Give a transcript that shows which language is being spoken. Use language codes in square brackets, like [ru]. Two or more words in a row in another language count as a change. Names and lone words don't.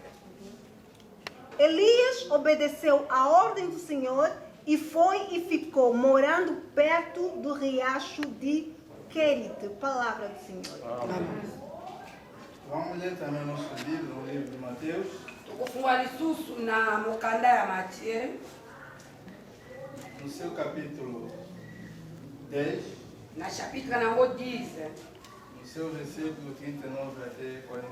[pt] Elias obedeceu à ordem do Senhor e foi e ficou morando perto do riacho de Querite. Palavra do Senhor. Amém. Vamos ler também nosso livro, no livro de Mateus, [ln] Tokufungula lisusu na mukanda ya Matthieu [pt] no seu capítulo 10, [ln] na chapitre nango 10 [pt] no seu versículo 39 até 41.